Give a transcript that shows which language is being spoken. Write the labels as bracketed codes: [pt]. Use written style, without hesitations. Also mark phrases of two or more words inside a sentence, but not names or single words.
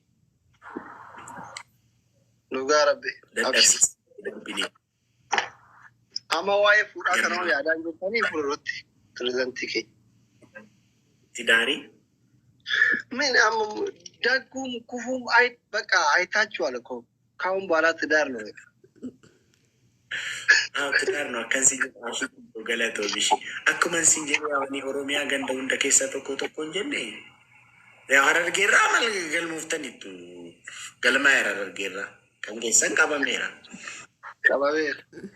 [om] dhugaa rabbi dadhabsiisa. Ama waa'ee fuudhaa kanaa yaadaan jirtanii fuulduratti pirezidantii keenya. Tidaarii? Min amma dagguun kufuun [am] በቃ አይታችኋል እኮ ካሁን በኋላ ትዳር ነው። ትዳር ነው [om] akkasii jedhu galatoo bishi akkuma isin jedhu yaa'anii Oromiyaa ganda hunda keessaa tokko hin jenne Harargeerraa mal galmuuftaniittu galmaa Harargeerraa kan keessan qabameera. Qabameera.